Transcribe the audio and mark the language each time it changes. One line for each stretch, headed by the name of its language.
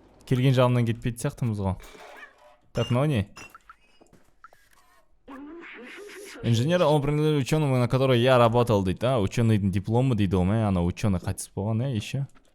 Kazakh: Келген жағымнан кетпейді сияқтымыз ғой. Так, мынау не?
Russian: Инженер он принадлежит ученому, на который я работал, дейді.
Kazakh: А, ученыйдың дипломы дейді ол, ана ученый қайтыс болған, еще.